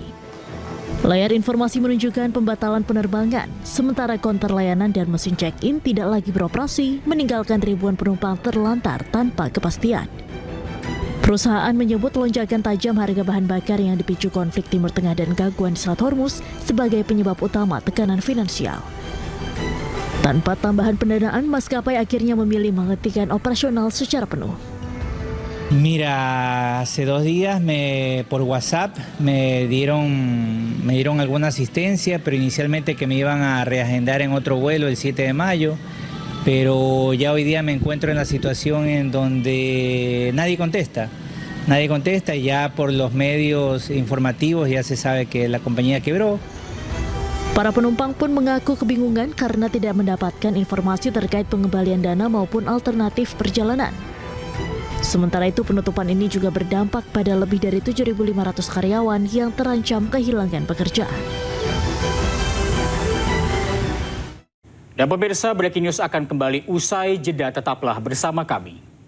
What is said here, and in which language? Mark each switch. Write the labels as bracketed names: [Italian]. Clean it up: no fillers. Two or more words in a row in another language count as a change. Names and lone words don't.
[Indonesian] Layar informasi menunjukkan pembatalan penerbangan, sementara konter layanan dan mesin check-in tidak lagi beroperasi, meninggalkan ribuan penumpang terlantar tanpa kepastian. Perusahaan menyebut lonjakan tajam harga bahan bakar yang dipicu konflik Timur Tengah dan gangguan di Selat Hormuz sebagai penyebab utama tekanan finansial. Tanpa tambahan pendanaan, maskapai akhirnya memilih menghentikan operasional secara penuh. [Spanish] Mira, hace 2 días por WhatsApp me dieron alguna asistencia, pero inicialmente que me iban a reagendar en otro vuelo el 7 de mayo. Pero ya hoy día me encuentro en la situación en donde nadie contesta y ya por los medios informativos ya se sabe que la compañía quebró. [Indonesian] Para penumpang pun mengaku kebingungan karena tidak mendapatkan informasi terkait pengembalian dana maupun alternatif perjalanan. Sementara itu, penutupan ini juga berdampak pada lebih dari 7.500 karyawan yang terancam kehilangan pekerjaan. Dan pemirsa, [English] Breaking News [Indonesian] akan kembali usai jeda, tetaplah bersama kami.